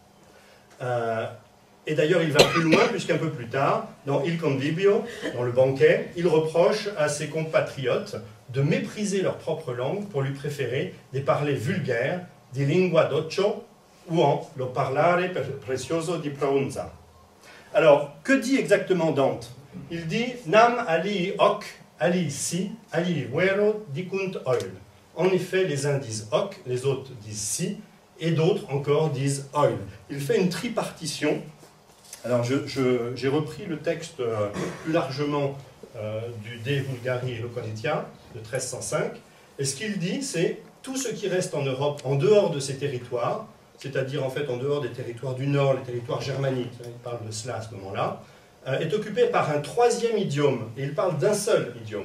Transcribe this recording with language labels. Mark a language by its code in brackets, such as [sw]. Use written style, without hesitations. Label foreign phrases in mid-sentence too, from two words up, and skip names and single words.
[fr] Et d'ailleurs il va plus loin, puisqu'un peu plus tard, dans Il Convivio, dans le banquet, il reproche à ses compatriotes de mépriser leur propre langue pour lui préférer des parlers vulgaires, [it] di lingua d'occio, [fr] ou [it] en lo parlare precioso di Provenza. [fr] Alors, que dit exactement Dante? Il dit [la] « Nam alii hoc, alii si, alii vero dicunt oil ». [fr] En effet, les uns disent hoc, les autres disent si, et d'autres encore disent oil. Il fait une tripartition. Alors, j'ai repris le texte plus largement du De Vulgari Eloquentia de 1305, et ce qu'il dit, c'est tout ce qui reste en Europe, en dehors de ces territoires, c'est-à-dire en fait en dehors des territoires du Nord, les territoires germaniques, il parle de cela à ce moment-là, est occupé par un troisième idiome, et il parle d'un seul idiome.